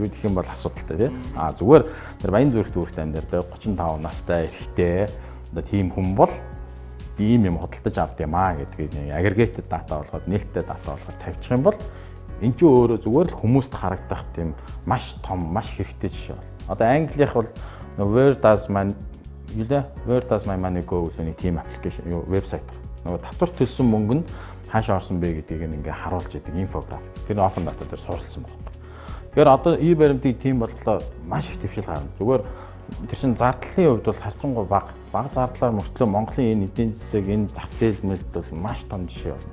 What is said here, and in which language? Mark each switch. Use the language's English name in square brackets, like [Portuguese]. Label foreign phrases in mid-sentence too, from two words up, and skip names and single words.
[Mongolian] Хэрвээ тэгэх юм бол асуудалтай тий. Зүгээр тэр Баян зүрх дүүрэгт амьдардаг 35 настай эрэгтэй одоо тийм хүн бол ийм юм худалдаж авд юм гэдгийг [English] aggregated data [Mongolian] болгоод нээлттэй data болгоод тавьчих юм бол эн чинь өөрөө зүгээр л хүмүүст харагдах тийм маш том маш хэрэгтэй жишээ бол. Одоо англих бол [English] where does my money go [Mongolian] гэх нэг тийм аппликейшн вебсайт. Нөгөө татвар төлсөн мөнгө нь хаашаа орсон бэ гэдгийг ингээ харуулж идэг инфографик. Тэр [English] open data [Mongolian] дээр суурилсан байна. Тэгэхээр одоо баримтыг тийм боллоо маш их дэвшил гарна. Зүгээр тэр чин зардлын хувьд бол харьцангуй бага зардлаар мөртлөө Монголын энэ эдийн засаг энэ зах зээл мэлд бол маш том жишээ байна.